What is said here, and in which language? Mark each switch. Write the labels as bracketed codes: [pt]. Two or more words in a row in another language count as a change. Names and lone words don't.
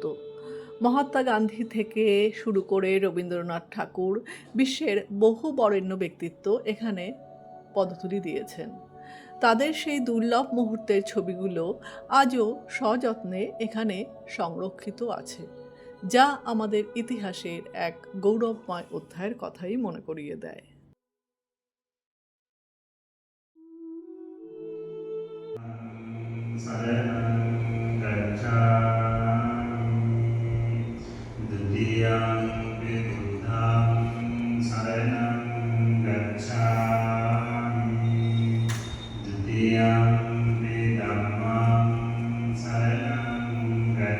[bn] মহাত্মা গান্ধী থেকে শুরু করে রবীন্দ্রনাথ ঠাকুর, বিশ্বের বহু বরেণ্য ব্যক্তিত্ব এখানে পদধূলি দিয়েছেন। তাদের সেই দুর্লভ মুহূর্তের ছবিগুলো আজও সযত্নে এখানে সংরক্ষিত আছে, যা আমাদের ইতিহাসের এক গৌরবময় অধ্যায়ের কথাই মনে করিয়ে দেয়। [pi] Saranam gacchami Dutiyampi buddham saranam gacchami Dutiyampi dhammam saranam